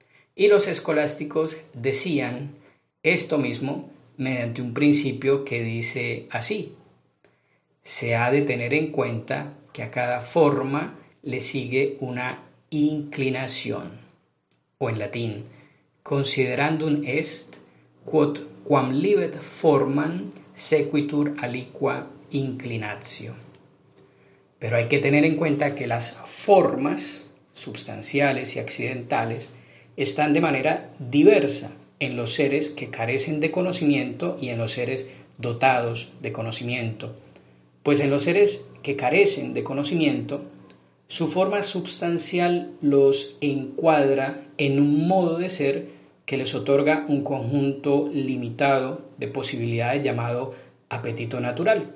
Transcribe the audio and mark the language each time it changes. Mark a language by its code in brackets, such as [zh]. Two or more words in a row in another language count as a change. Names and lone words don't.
[es] Y los escolásticos decían Esto mismo mediante un principio que dice así: se ha de tener en cuenta que a cada forma le sigue una inclinación, o en latín, [la] considerandum est quod quam libet formam sequitur aliqua inclinatio. [es] Pero hay que tener en cuenta que las formas substanciales y accidentales están de manera diversa en los seres que carecen de conocimiento y en los seres dotados de conocimiento. Pues en los seres que carecen de conocimiento, su forma substancial los encuadra en un modo de ser que les otorga un conjunto limitado de posibilidades llamado apetito natural.